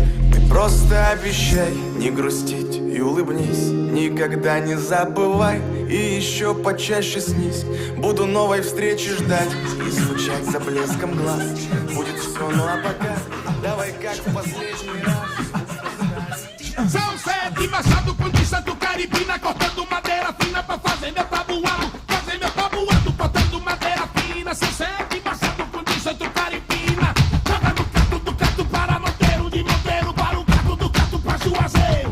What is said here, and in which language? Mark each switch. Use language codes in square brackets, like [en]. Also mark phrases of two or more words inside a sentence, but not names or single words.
[ru] Ты просто обещай не грустить и улыбнись. Никогда не забывай и еще почаще снись. Буду новой встречи ждать и звучать за блеском глаз. Будет все, ну а пока давай как в последний раз. [pt] São sete machado com de santo caribina, cortando madeira fina pra fazer meu tabuado, cortando madeira fina. São sete machado com de santo caribina, joga no cato do cato para Monteiro, de Monteiro para o cato do cato pra Juazeiro.